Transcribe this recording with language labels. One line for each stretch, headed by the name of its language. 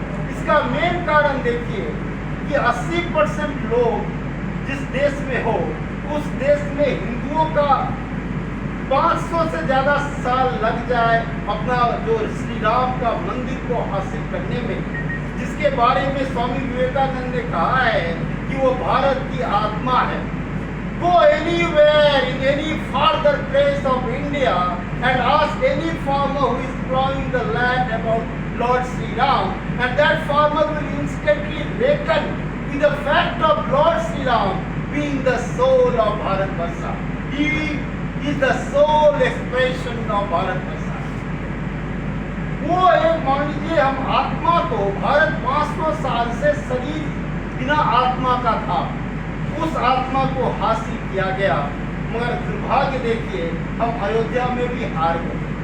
Hindi: इसका मेन कारण देखिए कि 80% लोग जिस देश में हो, उस देश में हिंदुओं का 500 से ज्यादा साल लग जाए अपना जो श्री राम का मंदिर को हासिल करने में, जिसके बारे में स्वामी विवेकानंद ने कहा है कि वो भारत की आत्मा है।
English: Go anywhere in any farther place of India and ask any farmer who is plowing the land about Lord Sri Ram, and that farmer will instantly reckon with the fact of Lord Sri Ram being the soul of Bharatvarsha. He is the soul expression of Bharatvarsha.
Hindi: वो एक मान लीजिए हम आत्मा को, भारत 500 साल से शरीर बिना आत्मा का था, उस आत्मा को हासिल किया गया, मगर दुर्भाग्य देखिए हम अयोध्या में भी हार गए।